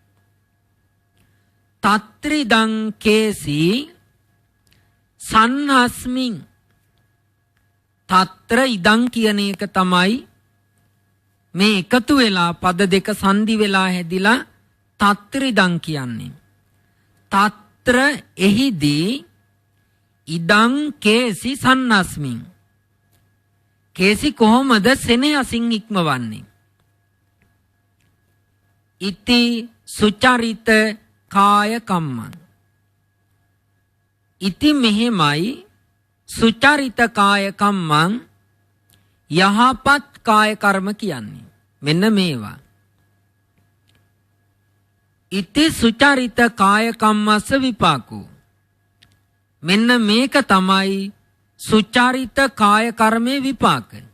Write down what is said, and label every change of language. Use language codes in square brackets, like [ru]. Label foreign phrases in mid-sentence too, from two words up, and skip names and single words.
[pi] තත්‍රිදං කේසි සන්හස්මින්, [si] තත්‍ර ඉදං කියන එක තමයි මේ එකතු වෙලා පද දෙක සංදි වෙලා හැදිලා තත්‍රිදං කියන්නේ. තත්‍ර එහිදී [pi] ඉදං කේසි සන්නස්මින්, [si] කේසි කොහොමද සෙනෙහසින් ඉක්මවන්නේ? [pi] ඉති සුචරිත කාය කම්මං, [si] ඉති මෙහෙමයි [pi] සුචරිත කාය කම්මං, [si] යහපත් කාය කර්ම කියන්නේ. මෙන්න මේවා. [pi] ඉති සුචරිත කාය කම්මස්ස විපාකෝ, [si] මෙන්න මේක තමයි සුචරිත කාය කර්මයේ විපාක.